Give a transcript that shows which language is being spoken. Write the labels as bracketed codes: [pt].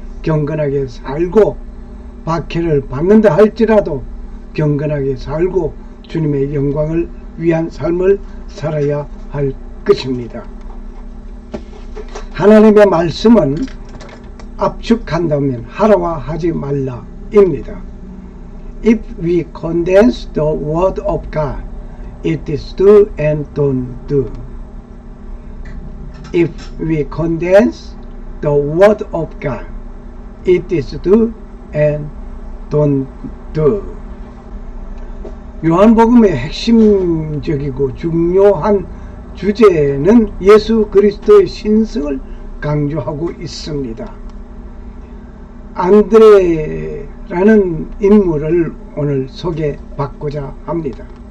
[ko] 경건하게 살고 박해를 받는다 할지라도 경건하게 살고 주님의 영광을 위한 삶을 살아야 할 것입니다. 하나님의 말씀은 압축한다면 하라와 하지 말라 입니다. [en] If we condense the word of God, it is do and don't do. If we condense the word of God, it is do and don't do. [ko] 요한복음의 핵심적이고 중요한 주제는 예수 그리스도의 신성을 강조하고 있습니다. 안드레라는 인물을 오늘 소개받고자 합니다.